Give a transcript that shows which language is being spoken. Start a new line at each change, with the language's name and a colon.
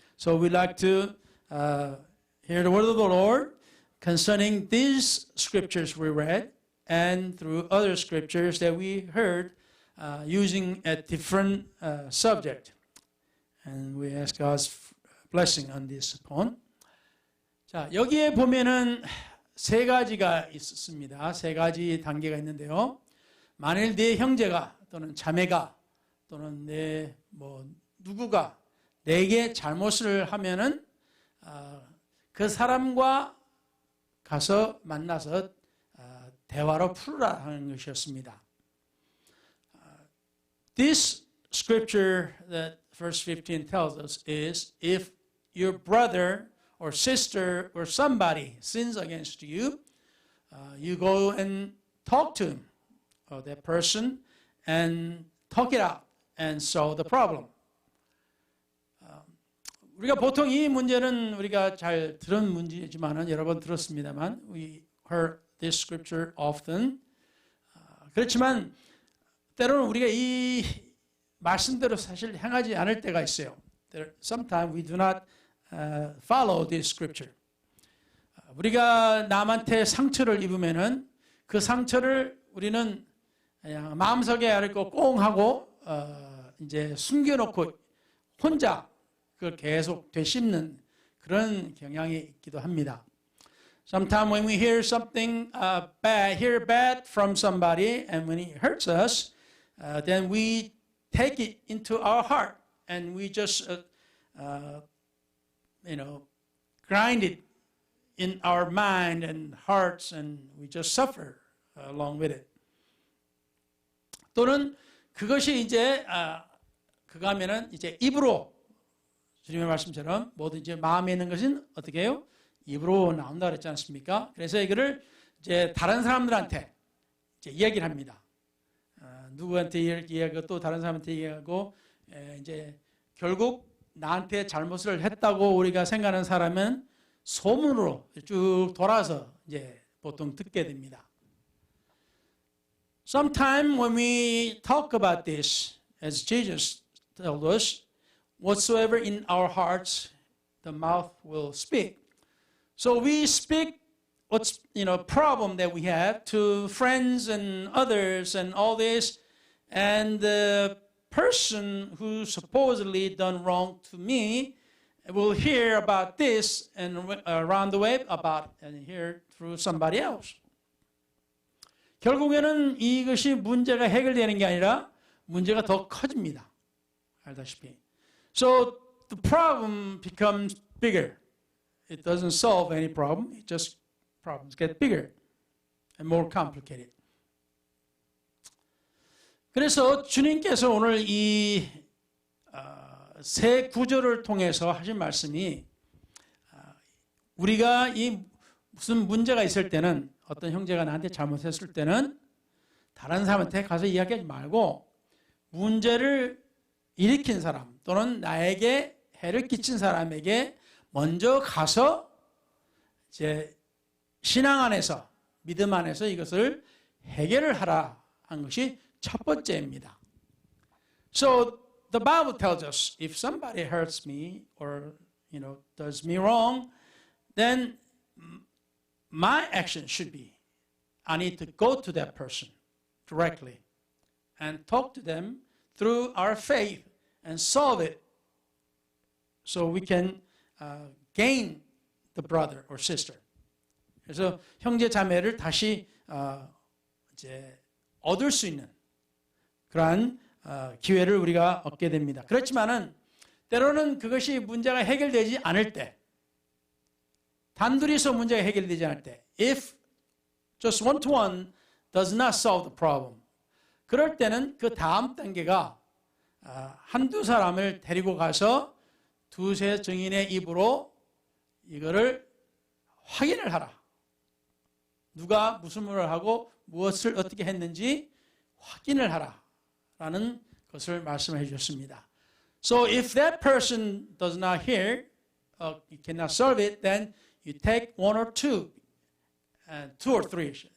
English: So we'd like to hear the word of the Lord concerning these scriptures we read and through other scriptures that we heard using a different subject. And we ask God's blessing on this point.
Korean: 자, 여기에 보면은 세 가지가 있습니다. 세 가지 단계가 있는데요. 만일 내 형제가 또는 자매가 또는 내 누구가 내게 잘못을 하면은 그 사람과 가서 만나서 대화로 풀으라 하는 것이었습니다.
English: This scripture that verse 15 tells us is if your brother or sister or somebody sins against you, you go and talk to him or that person and talk it out and solve the problem.
Korean: 우리가 보통 이 문제는 우리가 잘 들은 문제지만은 여러 번 들었습니다만
English: we heard this scripture often.
Korean: 그렇지만 때로는 우리가 이 말씀대로 사실 행하지 않을 때가 있어요.
English: Sometimes we do not follow this scripture.
Korean: 우리가 남한테 상처를 입으면은 그 상처를 우리는 그냥 마음속에 앓고 꽁 하고 이제 숨겨놓고 혼자 그걸 계속 되씹는 그런 경향이 있기도 합니다.
English: Sometimes when we hear something bad from somebody, and when it hurts us, then we take it into our heart, and we just, grind it in our mind and hearts, and we just suffer along with it.
Korean: 또는 그것이 이제 그거 하면은 이제 입으로 주님의 말씀처럼 모든 이제 마음에 있는 것은 어떻게 해요? 입으로 나온다 그랬지 않습니까? 그래서 이거를 이제 다른 사람들한테 이제 이야기를 합니다. 누구한테 이야기하고 또 다른 사람한테 이야기하고 이제 결국 나한테 잘못을 했다고 우리가 생각하는 사람은 소문으로 쭉 돌아서 이제 보통 듣게 됩니다.
English: Sometimes when we talk about this, as Jesus told us, whatsoever in our hearts, the mouth will speak. So we speak what's problem that we have to friends and others and all this, and the person who supposedly done wrong to me will hear about this and around the web about and hear through somebody else.
Korean: 결국에는 이것이 문제가 해결되는 게 아니라 문제가 더 커집니다. 알다시피.
English: So the problem becomes bigger. It doesn't solve any problem. It just problems get bigger and more complicated.
Korean: 그래서 주님께서 오늘 이 세 구절을 통해서 하신 말씀이 우리가 이 무슨 문제가 있을 때는 어떤 형제가 나한테 잘못했을 때는 다른 사람한테 가서 이야기하지 말고 문제를 일으킨 사람 또는 나에게 해를 끼친 사람에게 먼저 가서 이제 신앙 안에서 믿음 안에서 이것을 해결을 하라 한 것이 첫 번째입니다.
English: So the Bible tells us if somebody hurts me or does me wrong, then my action should be I need to go to that person directly and talk to them through our faith and solve it so we can gain the brother or sister.
Korean: 그래서 형제 자매를 다시 이제 얻을 수 있는 그러한 기회를 우리가 얻게 됩니다. 그렇지만은 때로는 그것이 문제가 해결되지 않을 때, 단둘이서 문제가 해결되지 않을 때,
English: if just one-to-one does not solve the problem,
Korean: 그럴 때는 그 다음 단계가 한두 사람을 데리고 가서 두세 증인의 입으로 이거를 확인을 하라. 누가 무슨 말을 하고 무엇을 어떻게 했는지 확인을 하라라는 것을 말씀해 주셨습니다.
English: So if that person does not hear, you cannot solve it, then you take one or two, two or three.